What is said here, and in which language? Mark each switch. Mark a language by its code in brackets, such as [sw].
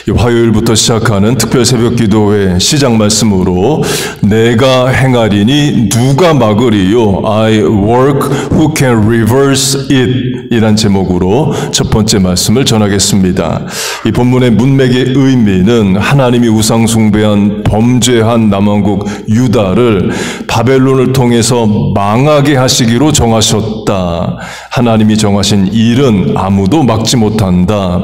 [ko] 화요일부터 시작하는 특별 새벽 기도회 시작 말씀으로 내가 행하리니 누가 막으리요? [en] I work, who can reverse it? [ko] 이란 제목으로 첫 번째 말씀을 전하겠습니다. 이 본문의 문맥의 의미는 하나님이 우상 숭배한 범죄한 남왕국 유다를 바벨론을 통해서 망하게 하시기로 정하셨다. 하나님이 정하신 일은 아무도 막지 못한다.